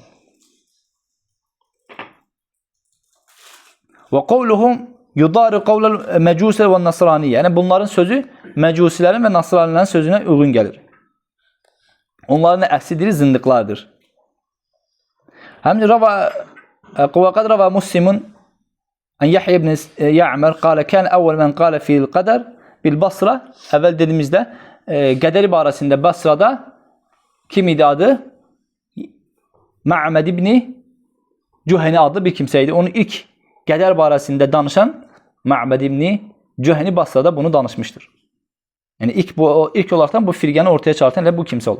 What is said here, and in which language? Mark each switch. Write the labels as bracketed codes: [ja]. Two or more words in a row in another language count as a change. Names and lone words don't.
[ar] وقولهم يضاهي قول المجوس والنصرانية. [az] Yəni bunların sözü məcusilərin və nasranilərin sözünə uyğun gəlir. Onların əslidir, zindiqlardır. [ar] Həmçinin قد روى مسلم عن يحيى بن يعمر قال كان أول من قال في القدر بالبصرة. [az] Əvvəl dediyimizdə qədər ibarəsində Basrada kim idi adı? Ma'med ibn Cühəni adlı bir kimsə idi. Onu ilk qədər barəsində danışan Ma'med ibn Cühəni Basrada bunu danışmışdır. Yəni ilk olaraqdan bu firqəni ortaya çıxartan elə bu kimsə olub.